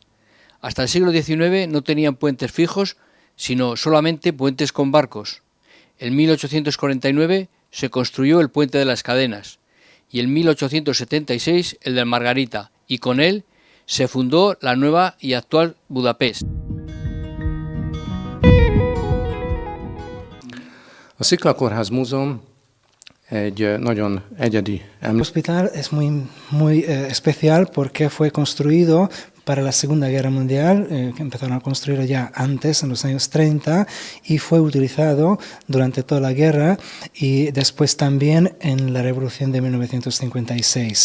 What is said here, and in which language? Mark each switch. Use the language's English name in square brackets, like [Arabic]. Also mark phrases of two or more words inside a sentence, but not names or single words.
[Spanish] Hasta el siglo XIX no tenían puentes fijos, sino solamente puentes con barcos. En 1849 se construyó el puente de las Cadenas y en 1876 el de Margarita, y con él se fundó la nueva y actual Budapest. [Hungarian] A Sziklakórház Múzeum egy nagyon egyedi [Spanish] El hospital es muy especial porque fue construido para la Segunda Guerra Mundial, que empezaron a construirlo ya antes, en los años 30, y fue utilizado durante toda la guerra y después también en la Revolución de 1956.